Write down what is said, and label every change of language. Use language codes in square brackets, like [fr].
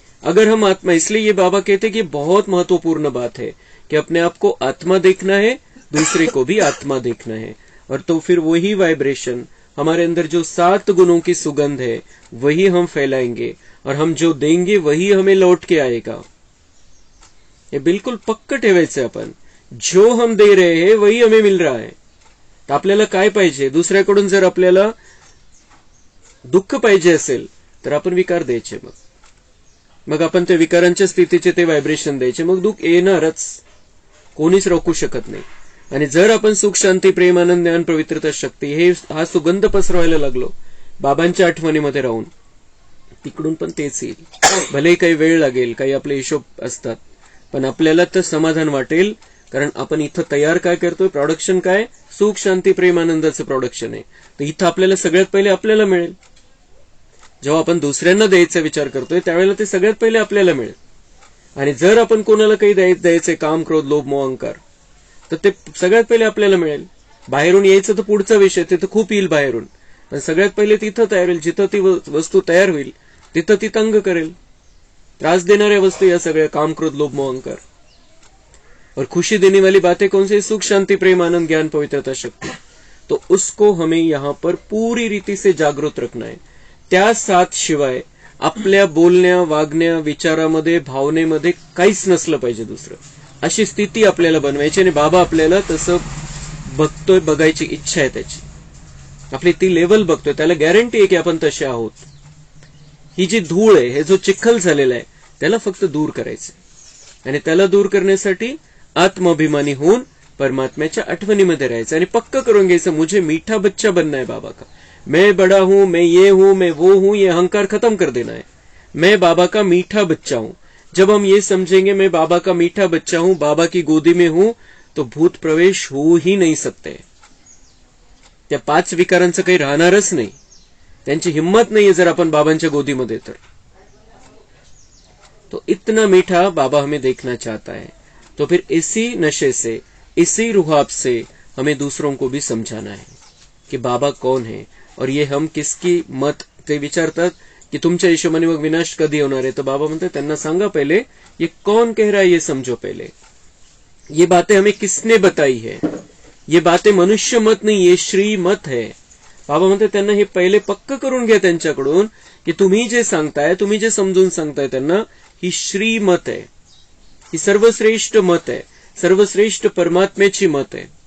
[hi] अगर हम आत्मा, इसलिए ये बाबा कहते हैं कि बहुत महत्वपूर्ण बात है कि अपने आप को आत्मा देखना है, दूसरे को भी आत्मा देखना है, और तो फिर वही वाइब्रेशन हमारे अंदर जो 7 गुणों की सुगंध है वही हम फैलाएंगे, और हम जो देंगे वही हमें लौट के आएगा। ये बिल्कुल [mr] पक्क ठेवायचं आपण, [hi] जो हम दे रहे हैं वही हमें मिल रहा है। [mr] तर आपल्याला काय पाहिजे, दुसऱ्याकडून जर आपल्याला दुःख पाहिजे असेल तर आपण विकार द्यायचे, मग आपण त्या विकारांच्या स्थितीचे ते व्हायब्रेशन द्यायचे, मग दुःख येणारच, कोणीच रोखू शकत नाही। आणि जर आपण सुख शांती प्रेम आनंद ज्ञान पवित्रता शक्ती हा सुगंध पसरवायला लागलो बाबांच्या आठवणीमध्ये राहून, तिकडून पण तेच येईल। भले काही वेळ लागेल, काही आपले हिशोब असतात, पण आपल्याला तर समाधान वाटेल, कारण आपण इथं तयार काय करतोय, प्रोडक्शन काय, सुख शांती प्रेम आनंदाचं प्रोडक्शन आहे। तर इथं आपल्याला सगळ्यात पहिले आपल्याला मिळेल। जेव्हा आपण दुसऱ्यांना द्यायचा विचार करतोय त्यावेळेला ते सगळ्यात पहिले आपल्याला मिळेल। आणि जर आपण कोणाला काही द्यायचंय, काम क्रोध लोभ मोह अहंकार, तर ते सगळ्यात पहिले आपल्याला मिळेल। बाहेरून यायचं तर पुढचा विषय, ते तर खूप येईल बाहेरून, पण सगळ्यात पहिले तिथं तयार होईल, जिथं ती वस्तू तयार होईल तिथं ती तंग करेल, त्रास देणाऱ्या वस्तू या सगळ्या, काम क्रोध लोभ मोह अहंकार। [hi] और खुशी देने वाली बातें कौन सी, सुख शांति प्रेम आनंद ज्ञान पवित्रता शक्ति, तो उसको हमें यहाँ पर पूरी रीति से जागरूक रखना है। [mr] त्या साथ शिवाय आपल्या बोलण्या वागण्या विचारामध्ये भावनेमध्ये काहीच नसलं पाहिजे दुसरं, अशी स्थिती आपल्याला बनवायची. आणि बाबा आपल्याला तसं बघतोय, बघायची इच्छा आहे त्याची, आपली ती लेवल बघतोय, त्याला गॅरंटी आहे की आपण तसे आहोत. ही जी धूळ आहे, हे जो चिखल झालेला आहे, त्याला फक्त दूर करायचं. आणि त्याला दूर करण्यासाठी आत्माभिमानी होऊन परमात्म्याच्या आठवणीमध्ये राहायचं आणि पक्क करून घ्यायचं, [hi] मुझे मीठा बच्चा बनना है बाबा का. मैं बड़ा हूं, मैं ये हूं, मैं वो हूं, ये अहंकार खत्म कर देना है. मैं बाबा का मीठा बच्चा हूं. जब हम ये समझेंगे मैं बाबा का मीठा बच्चा हूं, बाबा की गोदी में हूं, तो भूत प्रवेश [mr] होऊ ही नाही [hi] सकते. [mr] त्या 5 विकारांचं काही राहणारच नाही, त्यांची हिम्मत नाहीये जर आपण बाबांच्या गोदीमध्ये. [hi] तर तो इतना मीठा बाबा हमें देखना चाहता है. तो फिर इसी नशे से, इसी रुहाब से हमें दूसरों को भी समझाना है कि बाबा कौन है और ये हम किसकी मत. [mr] ते विचारतात की तुमच्या हिशोबाने मग विनाश कधी होणार आहे. तो बाबा म्हणतात त्यांना सांगा [hi] पहले ये कौन कह रहा है, ये समझो पहले. ये बातें हमें किसने बताई है, ये बातें मनुष्य मत नहीं, ये श्री मत है. [mr] बाबा म्हणतात त्यांना हे पहिले पक्क करून घ्या त्यांच्याकडून की तुम्ही जे सांगताय, तुम्ही जे समजून सांगताय त्यांना, ही श्री मत आहे, ही सर्वश्रेष्ठ मत आहे, सर्वश्रेष्ठ परमात्म्याची मत है.